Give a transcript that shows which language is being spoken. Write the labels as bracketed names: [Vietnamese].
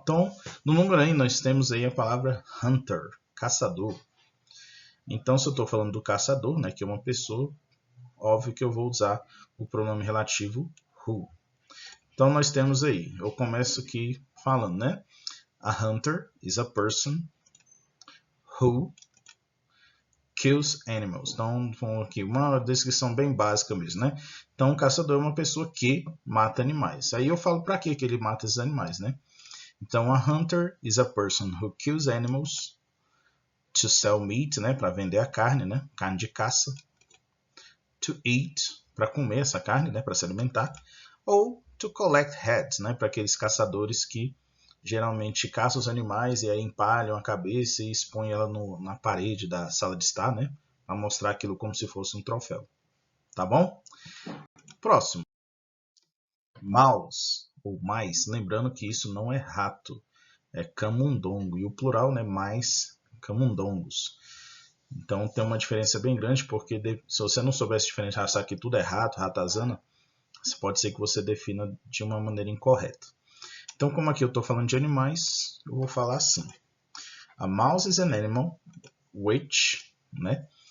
[Portuguese] Então, no número aí nós temos aí a palavra hunter, caçador. Então, se eu estou falando do caçador, né, que é uma pessoa, óbvio que eu vou usar o pronome relativo who. Então, nós temos aí, eu começo aqui falando, né? [English] A hunter is a person who kills animals. [Portuguese] Então, vamos aqui, uma descrição bem básica mesmo, né? Então, um caçador é uma pessoa que mata animais. Aí eu falo para que ele mata esses animais, né? [English] Então, a hunter is a person who kills animals to sell meat, né? [Portuguese] Para vender a carne, né? Carne de caça. [English] To eat, [Portuguese] para comer essa carne, né? Para se alimentar. [English] Ou to collect heads, né? [Portuguese] Para aqueles caçadores que geralmente caçam os animais e aí empalham a cabeça e expõem ela na parede da sala de estar, né? Para mostrar aquilo como se fosse um troféu. Tá bom? Próximo. Mouse, ou mais, lembrando que isso não é rato, é camundongo. E o plural, né? Mais camundongos. Então tem uma diferença bem grande, porque se você não soubesse diferenciar, achar que tudo é rato, ratazana, pode ser que você defina de uma maneira incorreta. Então, como aqui eu estou falando de animais, eu vou falar assim. [English] A mouse is an animal which, né?